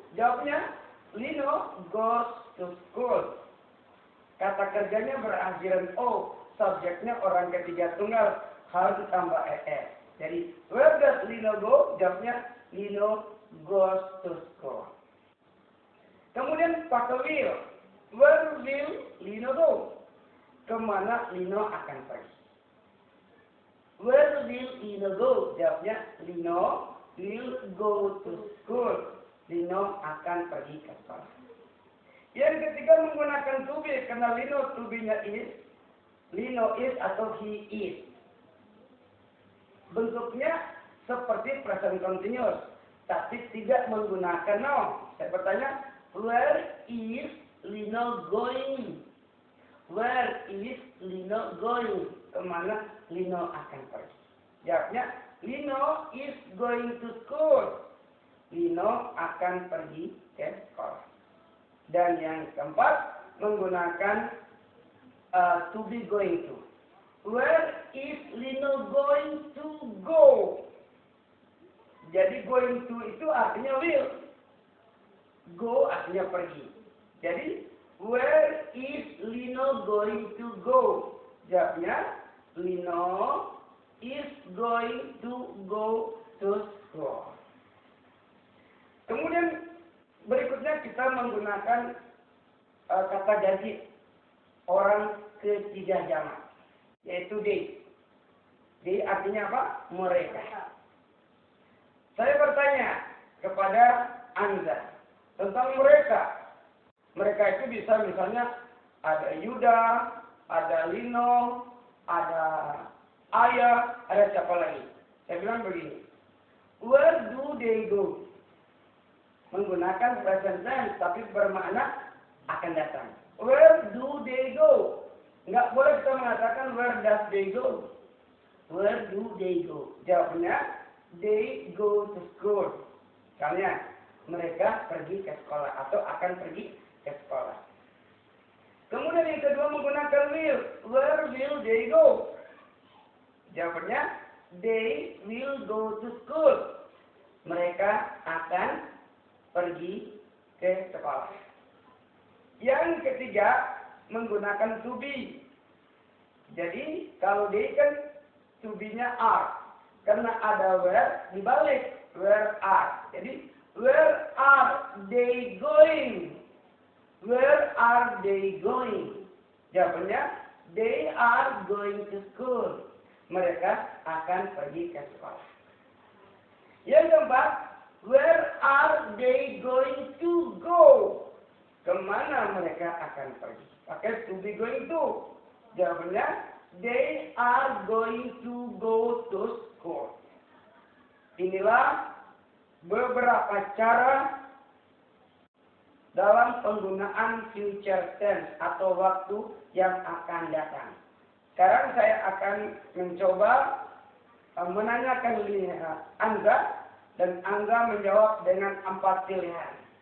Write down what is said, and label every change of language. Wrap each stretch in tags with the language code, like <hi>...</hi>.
<id>Jawabnya,</id> <en>Lino goes to school.</en> <id>Kata kerjanya berakhiran O. Subjeknya orang ketiga tunggal. Harus ditambah ES. Jadi,</id> <en>where does Lino go?</en> <id>Jawabnya,</id> <en>Lino goes to school.</en> <id>Kemudian pakai</id> <en>will. Where will Lino go?</en> <id>Kemana Lino akan pergi?</id> <en>Where will Lino go?</en> <id>Jawabnya,</id> <en>Lino will go to school.</en> <id>Lino akan pergi ke sekolah. Yang ketiga menggunakan to be. Karena Lino to be-nya is. Lino is atau he is. Bentuknya seperti present continuous. Tapi tidak menggunakan no. Saya bertanya,</id> <en>where is Lino going? Where is Lino going?</en> <id>Kemana Lino akan pergi? Jawabnya,</id> <en>Lino is going to school.</en> <id>Lino akan pergi ke sekolah. Dan yang keempat, menggunakan</id> <en>to be going to. Where is Lino going to go?</en> <id>Jadi going to itu artinya will. Go artinya pergi.</id> <en>Jadi where is Lino going to go?</en> <id>Jawabnya</id> <en>Lino is going to go to school.</en> <id>Kemudian berikutnya kita menggunakan kata ganti orang ketiga jamak, yaitu they. They artinya apa? Mereka. Saya bertanya kepada Anda tentang mereka. Mereka itu bisa misalnya ada Yuda, ada Lino, ada Ayah, ada siapa lagi? Saya bilang begini.</id> <en>Where do they go?</en> <id>Menggunakan present tense tapi bermakna akan datang.</id> <en>Where do they go?</en> <id>Enggak boleh kita mengatakan</id> <en>where does they go. Where do they go?</en> <id>Jawabnya</id> <en>they go to school.</en> <id>Misalnya mereka pergi ke sekolah atau akan pergi ke sekolah. Kemudian yang kedua menggunakan</id> <en>will. Where will they go?</en> <id>Jawabannya</id> <en>they will go to school.</en> <id>Mereka akan pergi ke sekolah. Yang ketiga menggunakan to be. Jadi kalau they kan to be-nya are. Karena ada where dibalik. Where are.</id> <en>Jadi where are they going? Where are they going?</en> <id>Jawabannya</id> <en>they are going to school.</en> <id>Mereka akan pergi ke sekolah. Yang keempat,</id> <en>where are they going to go?</en> <id>Kemana mereka akan pergi? Pakai to be going to. Jawabannya,</id> <en>they are going to go to school.</en> <id>Inilah beberapa cara dalam penggunaan future tense atau waktu yang akan datang. Sekarang saya akan mencoba menanyakan Anda dan Anda menjawab dengan 4 pilihan.</id>